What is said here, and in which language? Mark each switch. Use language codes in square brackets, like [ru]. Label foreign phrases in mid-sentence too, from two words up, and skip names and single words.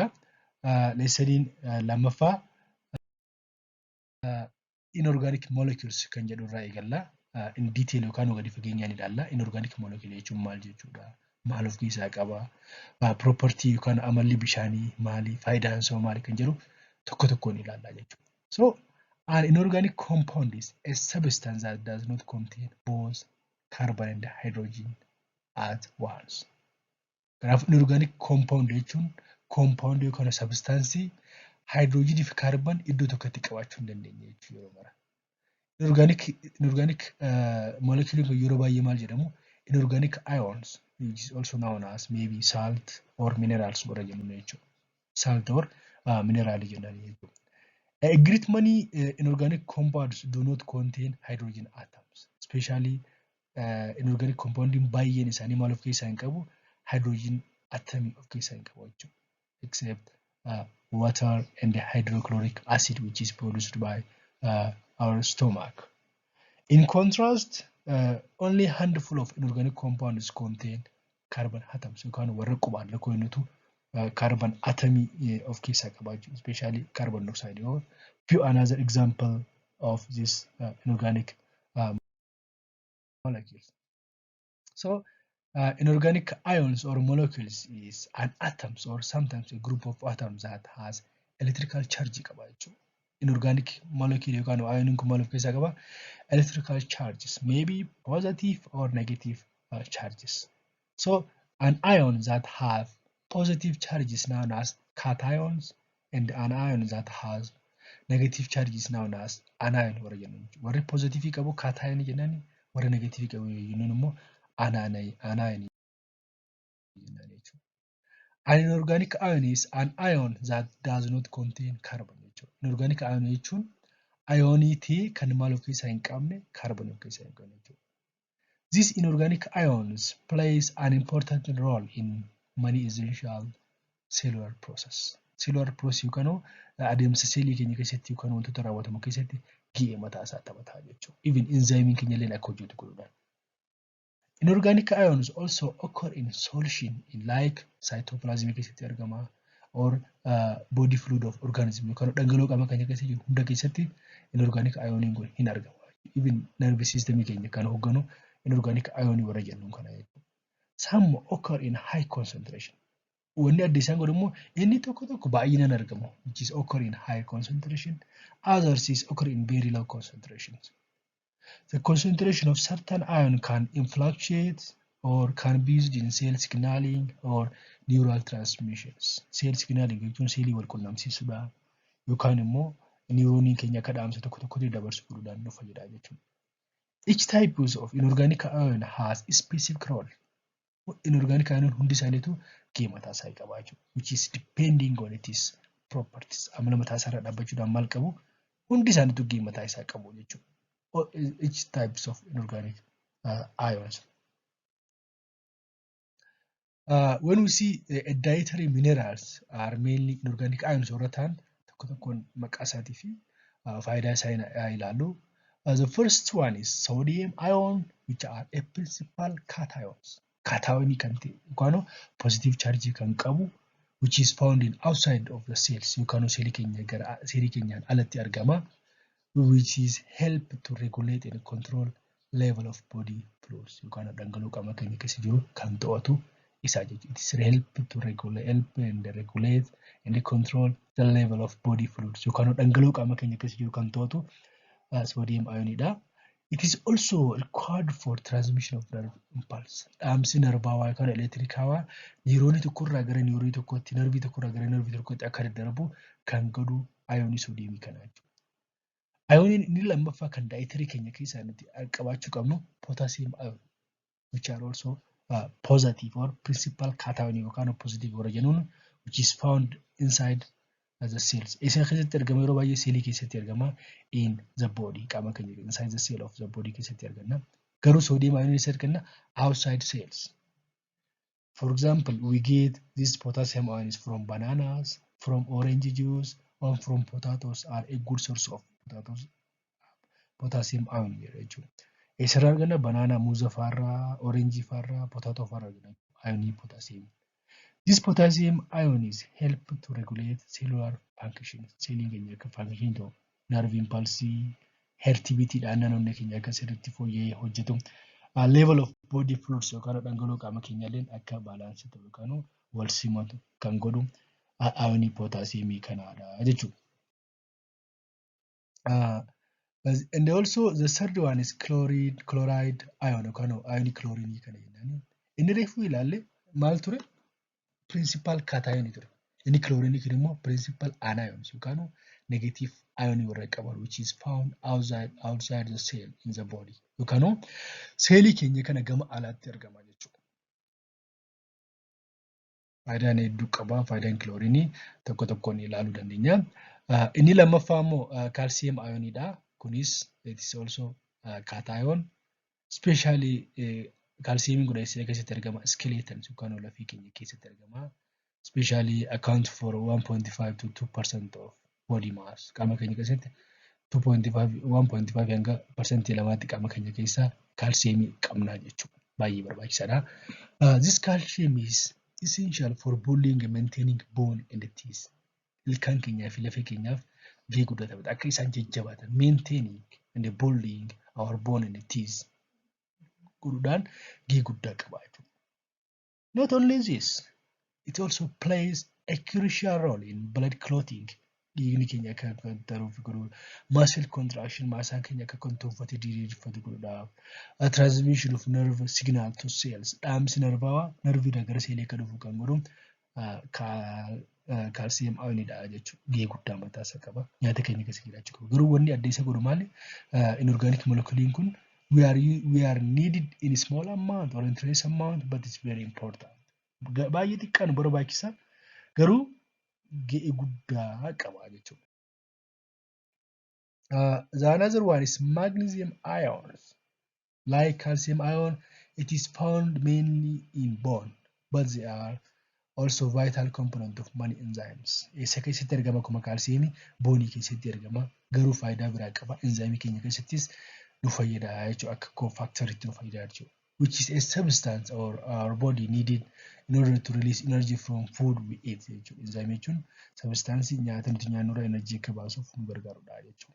[om] Leessaniin lammaffaa [en] inorganic molecules [om] kan jedhu irraa eegalla. [en] In detail [om] yookaan gadi fageenyaan ilaalla. [en] Inorganic molecule [om] jechuun maal jechuudha? Maal of keessaa qaba? Property yookaan amalli bishaanii maali? Faayidaan isaa maali kan jedhu tokko tokkoon ilaalla jechuudha. [en] So an inorganic compound is a substance that does not contain both carbon and hydrogen at once. [om] Kanaaf [en] inorganic compound [om] jechuun compound yookaan substance hydrogen fi carbon iddoo tokkotti qabaachuu hin dandeenye jechuudha yeroo mara. [en] Inorganic molecule [om] kun yeroo baay'ee maal jedhamu? [en] Inorganic ions, which is also known as maybe salt or minerals [om] warra jennu jechuudha. [en] Salt or mineral [om] jennaan jechuudha. [en] Great many inorganic compounds do not contain hydrogen atoms, especially inorganic compound [om] baay'een isaanii maal of keessaa hin qabu? [en] Hydrogen atom [om] of keessaa hin qabu jechuudha. [en] Except water and hydrochloric acid which is produced by our stomach. In contrast, only a handful of inorganic compounds contain carbon atoms [om] yookaan warra qubaan lakkoofnutu carbon atomii of keessaa qabaachuu, [en] especially carbon dioxide or few another example of this inorganic molecules. So inorganic ions or molecules is an atoms or sometimes a group of atoms that has electrical charge qabaachuu. Inorganic molecule [om] yookaan ioniin kun maal of keessaa qaba? [en] Electrical charges, maybe positive or negative charges. So an ion that have positive charge is known as cations and an ion that has negative charge is known as anion [om] warra jennu. Warri positive qabu cation jennaan, warri negative qabu jennuun immoo anion jennaan jechuudha. [en] An inorganic ion is an ion that does not contain carbon jechuudha. Inorganic ion [om] jechuun ioniitii kan maal of keessaa hin qabne carbon of keessaa hin qabne jechuudha. [en] These inorganic ions plays an important role in many essential cellular process. Cellular process [om] yookaan adeemsa seelii keenya keessatti yookaan wantoota raawwatamu keessatti gahee mataa isaa taphataa jechuudha. Even enzymiin keenya illee akka hojjetu godhuudhaan. [en] Inorganic ions also occur in solution in like cytoplasm [om] keessatti argama [en] or body fluid of organism [om] yookaan dhangala'oo qaama keenya keessa jiru hunda keessatti inorganic ioniin kun hin argamu. Even [en] nervous system [om] keenya kan hoogganu [en] inorganic ion [om] warra jennuun kana jechuudha. [en] Some occur in high concentration. [om] Wanni adda isaan godhu immoo inni tokko baay'inaan argamu, [en] which is occur in high concentration. Others is occur in very low concentrations. The concentration of certain ion can fluctuate or can be used in cell signaling or neural transmissions. Cell signaling [om] jechuun seelii wal quunnamsiisuudha yookaan immoo neuronii keenya akka dhaamsa tokkotti dabarsu godhuudhaan nu fayyada jechuudha. [en] Each type of inorganic ion has a specific role. Inorganic ion [om] hundi isaaniitu gahee mataa isaa qaba jechuudha. [en] Which is depending on its properties. [om] Amala mataa isaa irra dhaabbachuudhaan maal qabu? Hundi isaaniitu gahee mataa isaa qabu jechuudha. [en] Each types of inorganic ions. When we see dietary minerals are mainly inorganic ions [om] warra ta'an tokkoon maqaa isaatii fi faayidaa isaa ilaallu. [en] The first one is sodium ion, which are a principal cations. [om] Cation kan ta'e yookaan [en] positive charge [om] kan qabu, [en] which is found in outside of the cells [om] yookaan seelii keenya gara seelii keenyaan alatti argama, [en] which is help to regulate and control level of body fluids [om] yookaan dhangala'oo qaama keenya keessa jiru kan to'atu isaa jechuudha. [en] It is help to regulate and control the level of body fluids [om] yookaan dhangala'oo qaama keenya keessa jiru kan to'atu sodium ionidha. [en] It is also required for transmission of nerve impulse. [om] Dhaamsi narbaawaa yookaan elektiriikaawaa niiroonii tokkorraa gara niiroonii tokkotti, narvii tokkorraa gara narvii tokkotti akka daddarbu kan godhu iyoonii soodiyeemii kana jechuudha. Iyooniin inni lammaffaa kan daayitarii keenya keessaa nuti qabaachuu qabnu [en] potassium ion, which are also positive or principal cation [om] yookaan positive warra jennuun [en] which is found inside the cells. [om] Isa keessatti argama yeroo baay'ee seelii keessatti argama [en] in the body [om] qaama keenya [en] inside the cell of the body [om] keessatti arganna. Garuu [en] sodium ion [om] isa arganna [en] outside cells. For example, we get this potassium ions from bananas, from orange juice, or from potatoes are a good source of potassium ion jechuudha. [om] Eessarraa arganna banana, muuza fa'arraa, orange fa'arraa, potato fa'arraa arganna ionii potassium. [en] This potassium ions help to regulate cellular function. [om] Seeliin keenya akka function ta'u, [en] nerve impulse, [om] heartbeat dhaan naannoo keenya akka sirriitti fooyya'ee hojjetu. [en] Level of body fluids [om] yookaan dhangala'oo qaama keenyaallee akka baalaansii ta'u yookaan wal simatu kan godhu ionii potassiumii kanaadha jechuudha. [en] And also the third one is chloride ion [om] yookaan ionii chlorine kana jennaan. Inni reefuu ilaalle maal ture? [en] Principal cation ture. [om] Inni chlorine kun immoo [en] principal anions yookaan negative ion [om] warra qaban [en] which is found outside the cell in the body. [om] Yookaan seelii keenya kana gama alaatti argama jechuudha. Faayidaan hedduu qaba. Faayidaan chlorine tokko tokkoon ilaaluu dandeenya. Inni lammaffaa immoo calcium ionidha. [en] Kunis it is also cation. Especially calcium [om] kun eessa keessatti argama? Skeletons yookaan lafee keenya keessatti argama. [en] Especially account for 1.5 to 2% of body mass. [om] Qaama keenya keessatti 1.5 hanga percentii lamaatti qaama keenya keessaa calcium qabna jechuudha. Baay'ee barbaachisaadha. [en] This calcium is essential for building and maintaining bone and teeth. [om] Ilkaan keenyaa fi lafee keenyaaf gahee guddaa taphata. Akka isaan jajjabaatan [en] maintaining and building our bone and teeth [om] godhuudhaan gahee guddaa qaba jechuudha. [en] Not only this, it also plays a crucial role in blood clotting. [om] Dhiigni keenya akka daruuf godhu, [en] muscle contraction [om] maasaan keenya akka kontoonfatee diriirfatu godhuudhaaf, [en] transmission of nerve signal to cells, [om] dhaamsi narvaawaa narviidhaa gara seelii akka dhufu kan godhu calcium ionidha jechuudha. Gahee guddaa mataa isaa qaba. Nyaata keenya keessatti jiraachuu qaba. Garuu wanni adda isa godhu maali? [en] Inorganic molecules kun we are needed in small amount or in trace amount but it's very important. [om] Baay'ee xiqqaan barbaachisaa garuu gahee guddaa qaba jechuudha. [en] The another one is magnesium ions. Like calcium ion, it is found mainly in bone, but they are also vital component of many enzymes. [om] Eessa keessatti argama akkuma calciumii boonii keessatti argama garuu faayidaa biraa qaba. Enzyme keenya keessattis nu fayyada jechuudha akka cofactoriitti nu fayyada jechuudha. [en] Which is a substance or our body needed in order to release energy from food we eat jechuudha. [om] Enzyme jechuun substance nyaata nuti nyaannurraa energy akka baasuuf nu gargaarudha jechuudha.